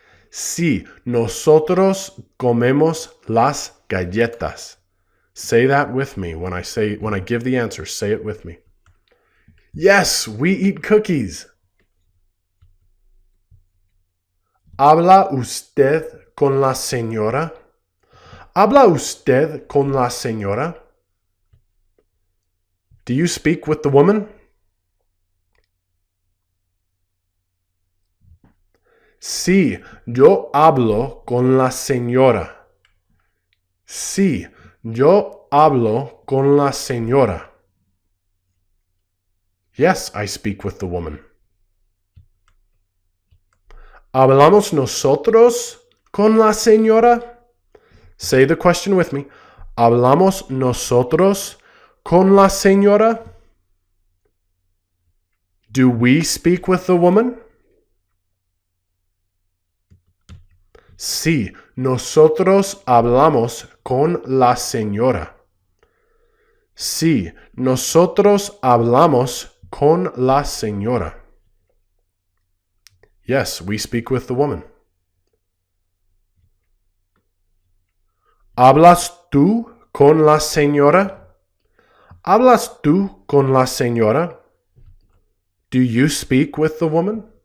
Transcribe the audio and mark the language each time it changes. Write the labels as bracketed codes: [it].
[es] Sí, nosotros comemos las galletas. [en] Say that with me when I give the answer. Say it with me. Yes, we eat cookies. [es] ¿Habla usted con la señora? ¿Habla usted con la señora? [en] Do you speak with the woman? [es] Sí, yo hablo con la señora. Sí, yo hablo con la señora. [en] Yes, I speak with the woman. [es] ¿Hablamos nosotros con la señora? [en] Say the question with me. [es] ¿Hablamos nosotros con la señora? [en] Do we speak with the woman? [es] Sí, nosotros hablamos con la señora. Sí, nosotros hablamos con la señora. [en] Yes, we speak with the woman. [es] ¿Hablas tú con la señora? ¿Hablas tú con la señora? [en] Do you speak with the woman?